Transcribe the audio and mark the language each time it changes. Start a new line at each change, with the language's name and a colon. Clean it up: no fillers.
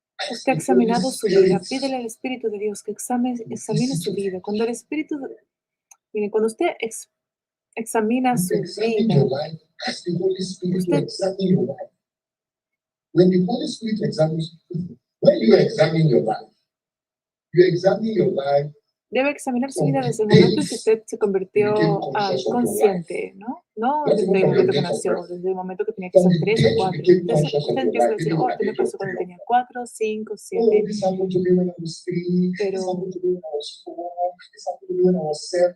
Spanish: Usted ha examinado su vida. Pídele al Espíritu de Dios que examine su vida. Cuando el Espíritu, miren, cuando usted examina su vida,
English: ask the Holy Spirit to
Spanish: Usted-
English: examine your life. When the Holy Spirit examines, when you examine your life, you examine your life.
Spanish: Debe examinar su vida desde el momento en que usted se convirtió consciente, ¿no? No desde el momento que nació, desde el momento que tenía quizás 3 o 4. Usted empieza a decir, oh, esto me pasó cuando tenía 4, 5, 7.
English: Oh, this happened to me when I was 3, this
Spanish: Pero-
English: happened to me when I was 4, this happened to me when I was 7.